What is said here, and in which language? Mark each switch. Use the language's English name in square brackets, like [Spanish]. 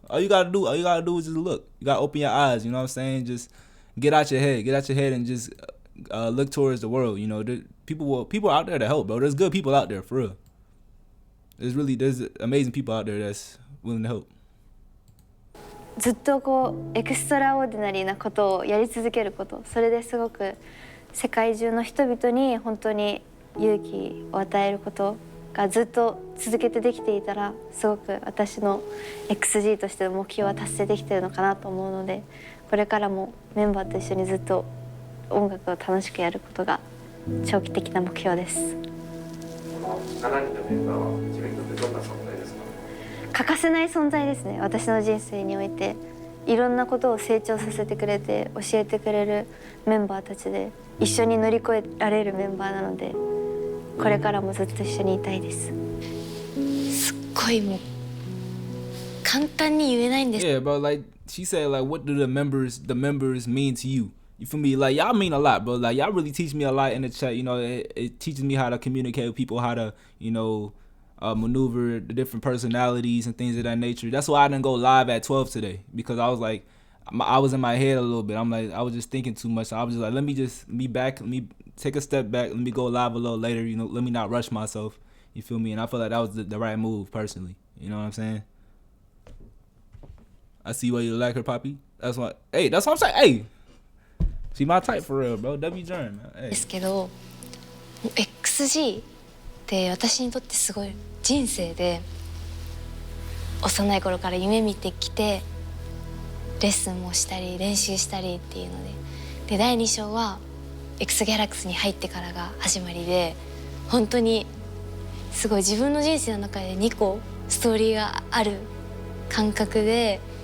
[English] All you gotta do is just look. You gotta open your eyes. You know what I'm saying? Just get out your head, and just look towards the world. You know, people out there to help, bro. There's good people out there for real. There's amazing people out there that's willing to help. [Japanese] ずっとこうエクストラオーディナリーなことをやり続けること、それですごく世界中の人々に本当に勇気を与えることがずっと続けてできていたら、すごく私の XG としての目標は達成できているのかなと思うので、これからもメンバーと一緒にずっと音楽を楽しくやることが長期的な目標です。 7人のメンバーは自分にとってどんな存在ですか？欠かせない存在ですね。私の人生においていろんなことを成長させてくれて、教えてくれるメンバーたちで、一緒に乗り越えられるメンバーなので、これからもずっと一緒にいたいです。すっごいもう簡単に言えないんです。 [English] Yeah, bro. Like she said, like what do the members mean to you? You feel me? Like y'all mean a lot, bro. Like y'all really teach me a lot in the chat. You know, it teaches me how to communicate with people, how to, you know, maneuver the different personalities and things of that nature. That's why I didn't go live at 12 today, because I was like, I was in my head a little bit. I'm like, I was just thinking too much. So I was just like, let me just be back. Let me take a step back. Let me go live a little later. You know, let me not rush myself. You feel me? And I feel like that was the right move personally. You know what I'm saying? I see why you like her, Poppy. That's what. Hey, that's what I'm saying. Hey, she my type for real, bro. W Jern, man. Hey. [Japanese] ですけど、XG って私にとってすごい人生で幼い頃から夢見てきて、レッスンもしたり練習したりっていうので、第2章は X ギャラクスに入ってからが始まりで、本当にすごい自分の人生の中で2個ストーリーがある感覚で、